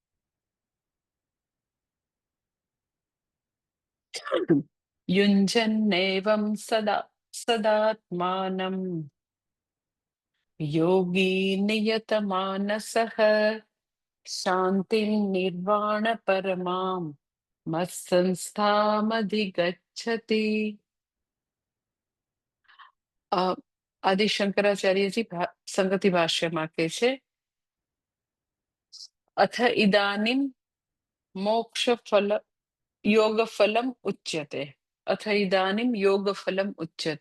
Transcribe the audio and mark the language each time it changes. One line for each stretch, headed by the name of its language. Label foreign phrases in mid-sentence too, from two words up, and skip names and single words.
Sanskrit: युञ्जन्नेवं सदा सदात्मानं योगी नियतमानसः शान्तिं निर्वाण परमां मत्संस्थामधिगच्छति।
Gujarati: આદિ શંકરાચાર્યજી સંગતિ ભાષ્યમાં કહે છે,
Sanskrit: अथ इदानीम मोक्ष फल योग फलम उच्यते. अथ इदानीम योग फलम उच्यते.